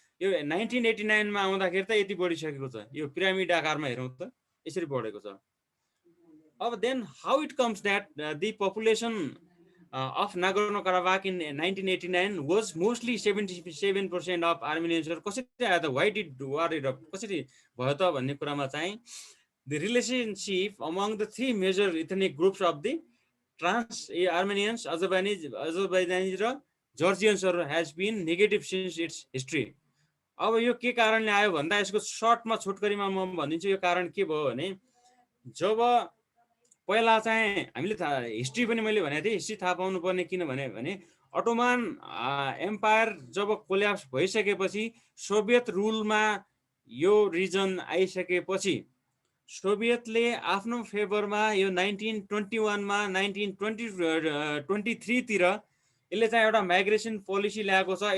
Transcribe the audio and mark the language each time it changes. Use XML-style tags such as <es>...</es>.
<ne>यो 1989 मा आउँदाखेरि त यति बढिसकेको छ। यो पिरामिड आकारमा हेरौँ त यसरी बढेको छ।</ne> <en>अब then how it comes that the population of Nagorno-Karabakh in 1989 was mostly 77% of Armenians. Why did war erupt?</en> <ne>कसरी भयो त भन्ने कुरामा चाहिँ</ne> <en>the relationship among the three major ethnic groups of the Armenians, Azerbaijanis र Georgians has been negative since its history.</en> <ne>अब यो के कारणले आयो भन्दा यसको सर्टमा छोटकरीमा म भनिदिन्छु यो कारण के भयो भने जब पहिला चाहिँ हामीले हिस्ट्री पनि मैले भनेको थिएँ, हिस्ट्री थाहा पाउनु पर्ने किनभने अटोमान एम्पायर जब कोल्याप्स भइसकेपछि सोभियत रुलमा यो रिजन आइसकेपछि सोभियतले आफ्नो फेभरमा यो 1921 मा 1923 तिर यसले चाहिँ एउटा माइग्रेसन पोलिसी ल्याएको छ।</ne>